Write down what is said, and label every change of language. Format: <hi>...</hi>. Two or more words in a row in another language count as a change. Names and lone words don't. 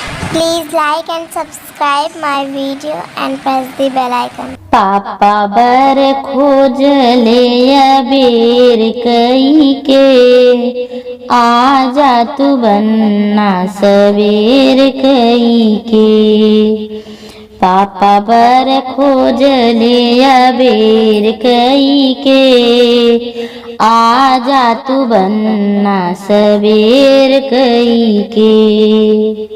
<en>Please like and subscribe my video and press the bell icon.</en> <bho>पापा बर खोज ले अबेर कई के, आजा तू बन्ना सवेर कई के। पापा बर खोज ले अबेर कई के, आजा तू बन्ना सवेर कई के।</bho>